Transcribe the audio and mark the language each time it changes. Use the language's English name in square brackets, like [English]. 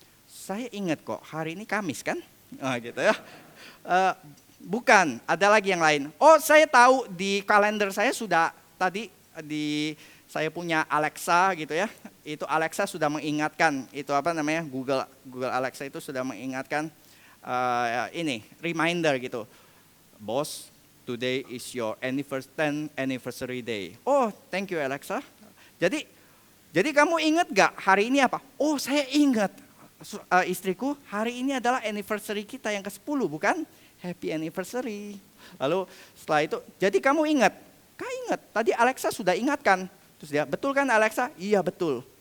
[Indonesian] Saya ingat kok, hari ini Kamis kan? Gitu ya. Bukan, ada lagi yang lain. Oh saya tahu di kalender saya sudah tadi saya punya Alexa gitu ya. Itu Alexa sudah mengingatkan, itu apa namanya Google Alexa itu sudah mengingatkan ini reminder gitu. [English] Boss, today is your 10th anniversary day. Oh, thank you Alexa. [Indonesian] Jadi kamu ingat gak hari ini apa? Oh, saya ingat. Istriku, hari ini adalah anniversary kita yang ke-10, bukan? [English] Happy anniversary. [Indonesian] Lalu setelah itu, jadi kamu ingat? Kak ingat, tadi Alexa sudah ingatkan. Terus dia, betul kan Alexa? Iya betul.